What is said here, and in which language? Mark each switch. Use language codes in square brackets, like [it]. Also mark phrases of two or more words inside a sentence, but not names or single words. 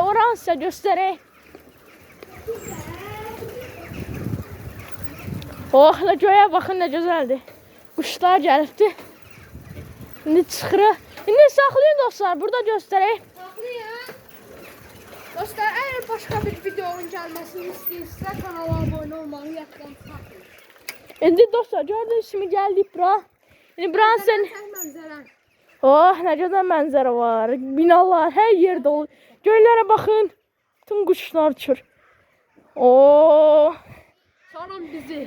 [az] Oranı sizə göstərək. Oh, göyə baxın nə gözəldir. Quşlar gəlibdir. İndi çıxırıq. İndi saxlayın dostlar, burada göstərək. Saxlayın. Dostlar, [tr] eğer başka bir videonun gelmesini istiyorsa kanala abone olmayı [az] yaddan saxlayın. İndi dostlar, gördüyünüz kimi gəldik bura. İndi buranın sən... Mənzərə. Oh, nə gözəl mənzərə var. Binalar hər yerdə olur. Göylərə baxın. Tüm quşlar uçur. Oh. Salam bizi.